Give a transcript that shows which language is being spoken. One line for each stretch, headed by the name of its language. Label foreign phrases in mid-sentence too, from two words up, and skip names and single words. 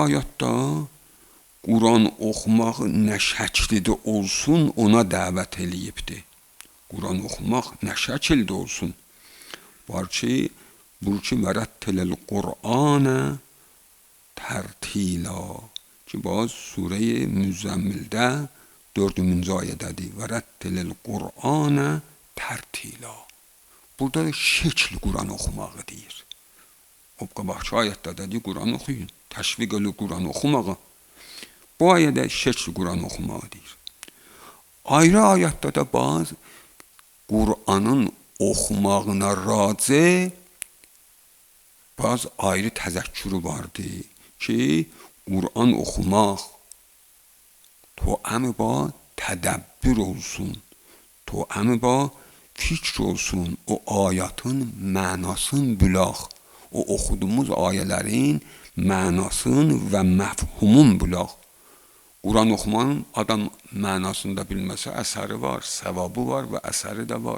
Azerbaijani: Bəzi ayətdə Quran oxumaq nə şəkildə olsun ona dəvət eləyibdi. Quran oxumaq nə şəkildə olsun. Var ki,
Arabic: ورتل القرآن ترتيلا
Azerbaijani: ki,
Persian: باز سوره
Azerbaijani: müzzəmmildə 4-cü ayədədir.
Arabic: ورتل القرآن ترتيلا.
Azerbaijani: Burada şəkil Quran oxumağı deyir. O qabaqçı ayətdə dedi Quran oxuyun. Təşviq elə Quran oxumağı. Bu ayədə şəkil Quran oxumağı deyir. Ayrı ayətdə də bazı Qur'anın oxumağına racə bazı ayrı təzəkkürü vardı ki, Qur'an oxumaq
Persian: توأم با تدبر
Azerbaijani: olsun,
Persian: توأم با
Azerbaijani: fikr olsun, o ayatın mənasını bilaq, o oxuduğumuz ayələrin mənasını və məfhumun bilaq. Quran oxumanın adam mənasını da bilməsə əsəri var, səvabı var və əsəri də var.